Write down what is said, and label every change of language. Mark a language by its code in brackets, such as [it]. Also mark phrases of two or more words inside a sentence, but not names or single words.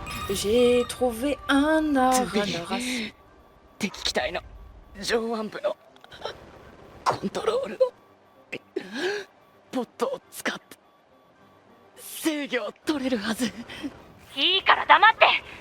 [fr] J'ai trouvé un Aranaras. [ja] 敵機体の上腕部のコントロールをポットを使って制御を取れるはず。いいから黙って。